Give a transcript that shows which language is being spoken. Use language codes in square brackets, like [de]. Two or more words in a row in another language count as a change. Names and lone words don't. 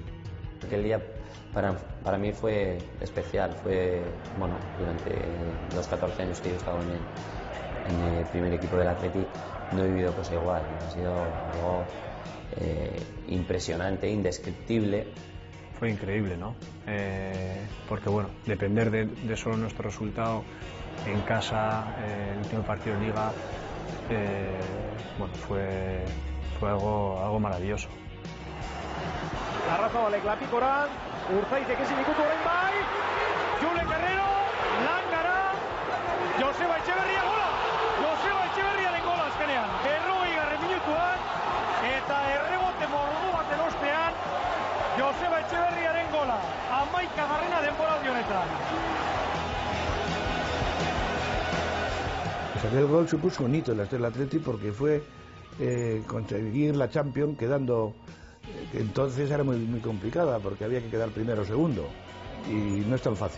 [es] Aquel día para mí fue especial, fue, bueno, durante los 14 años que yo he estado en el primer equipo del Athletic no he vivido cosa igual, ha sido algo impresionante, indescriptible. Fue increíble, ¿no? Porque bueno, depender de solo nuestro resultado en casa, el último partido de Liga, bueno, fue algo maravilloso. [eu] Arraza balek lapikoran, Urzaizek ezin ikutu orain bai, Julen Guerrero, Langara, Joseba Etxeberria gola! Joseba Etxeberriaren gola azkenean. 40. minutuan, eta errebote mordu baten ostean, Joseba Etxeberriaren gola. 11. denboraldi honetan. [es] Pues aquel gol supuso un hito en la Estrella Athletic porque fue conseguir la Champions quedando, que entonces era muy complicada porque había que quedar primero o segundo y no es tan fácil.